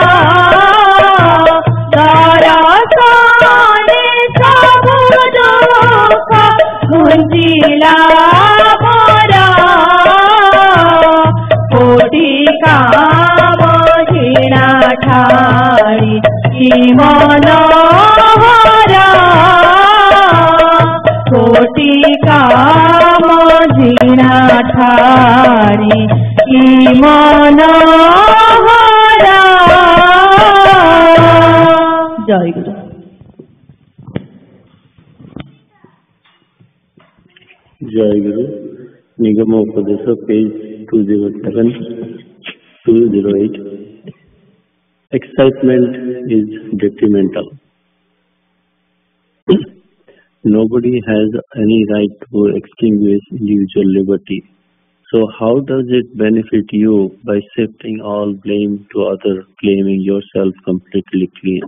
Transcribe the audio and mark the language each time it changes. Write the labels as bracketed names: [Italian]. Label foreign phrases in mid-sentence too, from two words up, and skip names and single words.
[Odia] ଦରସନରେ ସବୁ ଦୁଃଖ ଘୁଞ୍ଚିଲା ମୋର କୋଟି କାମ ଝିଣା ଠାଣି କି ମନୋହରା କୋଟି କାମ ଝିଣା ଠାଣି କି ମନୋହରା। ଜୟ ଗୁରୁ। [Hindi] जय गुरु। निगम उपदेश पेज 207 208। [English] Excitement is detrimental. Nobody has any right to extinguish individual liberty So how does it benefit you by shifting all blame to others, claiming yourself completely clean?